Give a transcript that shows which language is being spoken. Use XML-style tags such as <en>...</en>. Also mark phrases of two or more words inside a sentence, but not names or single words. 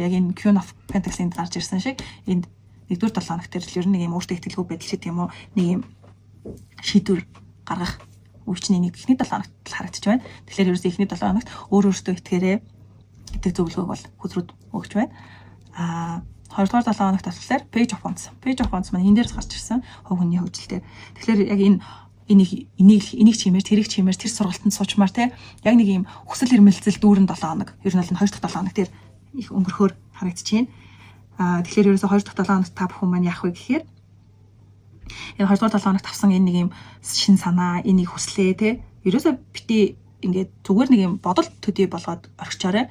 <mn>Яг энэ Queen of Pentacles-д гарч ирсэн шиг энд 1-р 7 хоног дээр л ер нь нэг юм өөртөө итгэлгүй байдал шиг тийм үү нэг юм шийдвэр гаргах үе чинь энийг эхний 7 хоногт харагдаж байна. Тэгэхээр ерөөсөө эхний 7 хоногт өөрөөсөө итгээрээ гэдэг зөвлөгөөг бол хүзрүүд өгч байна. Хоёрдугаар 7 хоногт болохоор page of wands. Page of wands маань энэ дээрс гарч ирсэн. Хувь хүний хөгжилтэй. Тэгэхээр яг энийг чимээр тэрийг чимээр тэр сургалтанд суучмаар те яг нэг юм хүсэл эрмэлзэл дүүрэн 7 хоног. Ер нь бол 2 дахь 7 хоног тэр их өнгөрөхөөр харагдаж байна. Тэгэхээр ерөөсөө 2 дахь 7 хоногт та бүхэн маань яах вэ гэхээр энэ 2 дугаар 7 хоногт авсан энэ нэг юм шин санаа, энийг хүслээ те ерөөсөө бити ингээд зүгээр нэг юм бодол төдий болгоод орхичоорой.</mn>